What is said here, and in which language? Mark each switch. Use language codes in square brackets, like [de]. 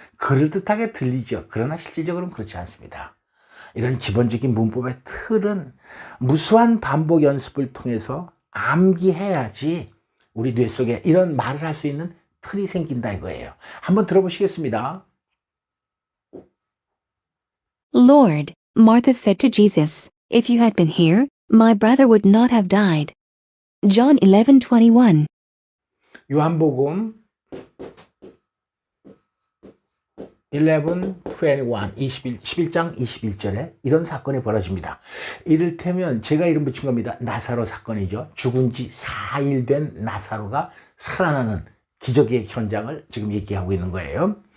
[ko] 그럴듯하게 들리죠. 그러나 실질적으로는 그렇지 않습니다. 이런 기본적인 문법의 틀은 무수한 반복 연습을 통해서 암기해야지 우리 뇌 속에 이런 말을 할 수 있는 틀이 생긴다 이거예요. 한번 들어보시겠습니다. [en] Lord, Martha said to Jesus, if you had been here, my brother would not have died. John 11:21. [ko] 요한복음 11장 21절에 이런 사건이 벌어집니다. 이를테면 제가 이름 붙인 겁니다. 나사로 사건이죠. 죽은 지 4일 된 나사로가 살아나는 기적의 현장을 지금 얘기하고 있는 거예요.